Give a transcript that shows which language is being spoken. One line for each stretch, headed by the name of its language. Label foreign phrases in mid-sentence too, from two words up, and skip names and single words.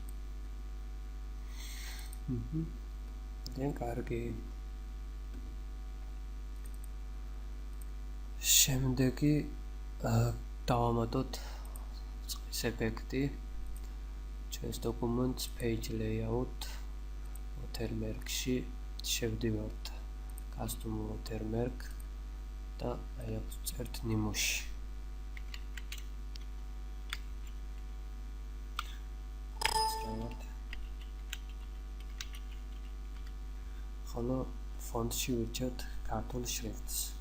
Georgian: ძალიან კარგი. შემდეგი დავამატოთ წყლის ეფექტი. ჩვენს დოკუმენტს
English: page layout watermark-
Georgian: ში შევდივართ
English: custom watermark
Georgian: და აი აქ წერთ ნიმუში. ხოლო ფონტში ვირჩევთ ქართულ შრიფტს.